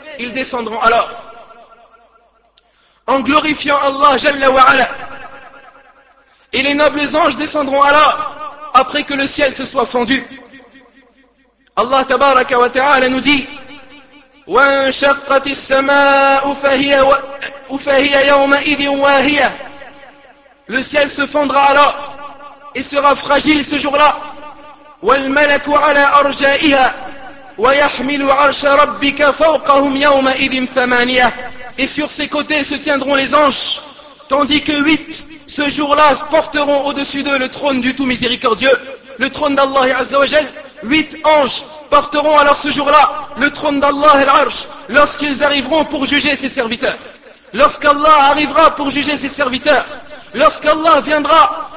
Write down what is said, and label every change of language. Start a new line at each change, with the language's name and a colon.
French: Ils descendront alors en glorifiant Allah Jalla wa Ala, et les nobles anges descendront alors après que le ciel se soit fendu. Allah tabaraka wa ta'ala nous dit:
Arabic: وانشقت السماء فهي يومئذ واهية.
French: Le ciel se fendra alors et sera fragile ce jour-là.
Arabic: والملك على أرجائها ويحمل عرش ربك فوقهم يومئذ ثمانية.
French: Et sur ses côtés se tiendront les anges, tandis que huit, ce jour-là, porteront au-dessus d'eux le trône du Tout Miséricordieux, le trône d'Allah Azza wa Jal. Huit anges porteront alors ce jour-là le trône d'Allah al-Arsh, lorsqu'ils arriveront pour juger ses serviteurs. Lorsqu'Allah arrivera pour juger ses serviteurs, lorsqu'Allah viendra